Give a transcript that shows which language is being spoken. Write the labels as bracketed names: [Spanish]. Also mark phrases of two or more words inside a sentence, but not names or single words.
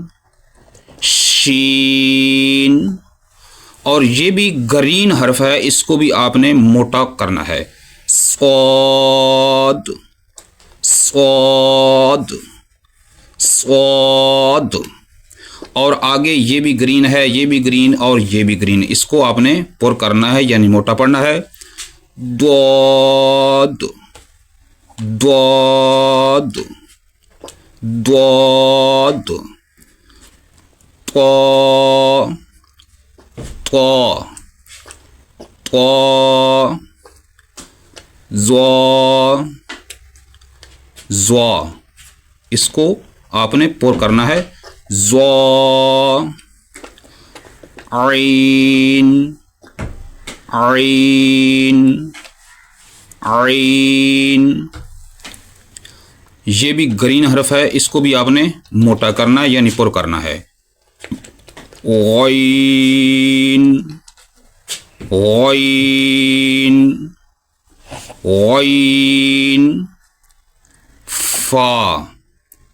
[Urdu] شین، اور یہ بھی گرین حرف ہے، اس کو بھی آپ نے موٹا کرنا ہے، صاد صاد صاد، اور آگے یہ بھی گرین ہے، یہ بھی گرین اور یہ بھی گرین، اس کو آپ نے پر کرنا ہے یعنی موٹا پڑھنا ہے، ضاد ضاد ضاد، طا طا طا، ضا ضا، اس کو آپ نے پر کرنا ہے، ضا عین عین عین، یہ بھی گرین حرف ہے، اس کو بھی آپ نے موٹا کرنا ہے یعنی پر کرنا ہے، غین غین غین، فا